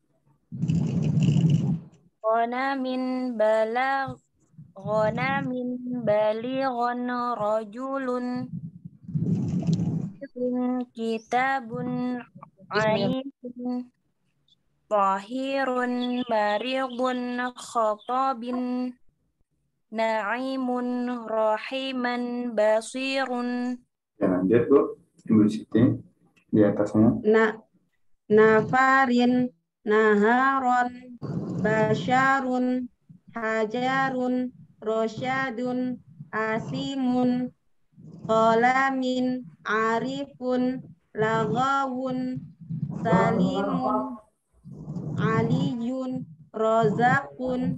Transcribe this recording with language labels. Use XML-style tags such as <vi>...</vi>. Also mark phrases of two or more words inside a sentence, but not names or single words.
<ar>غنم بالغ رجل كتاب ألف طاهر مارب خطاب نعيم رحيم بصير.</ar> <id>Ya, lanjut Bu. Ibu Siti di atasnya.</id> <ar>نفر، نهار، بشر، حجر، رشاد، عاصم، قلم، عارف، لغو، سالم، علي، رزاق.</ar>